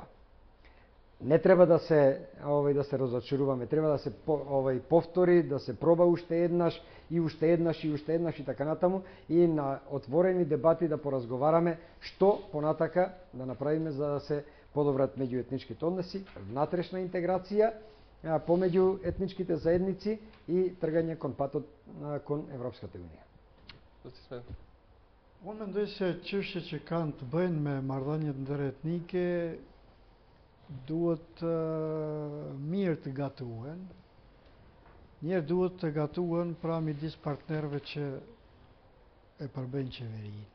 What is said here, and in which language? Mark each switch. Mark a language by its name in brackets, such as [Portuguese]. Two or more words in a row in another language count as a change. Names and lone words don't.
[Macedonian] Не треба да се разочаруваме, треба да се повтори, да се проба уште еднаш и уште еднаш и уште еднаш и така натаму и на отворени дебати да поразговараме што понатака да направиме за да се подобрат меѓуетничките односи, внатрешна интеграција помеѓу етничките заедници и тргање кон патот кон Европската унија. [Albanian] Unë mendoj se çështjet që kanë të bëjnë me marrëdhëniet ndëretnike duhet mirë të gatuhen. Njerë duhet të gatuhen pra midis partnerëve që e përbëjnë qeverinë.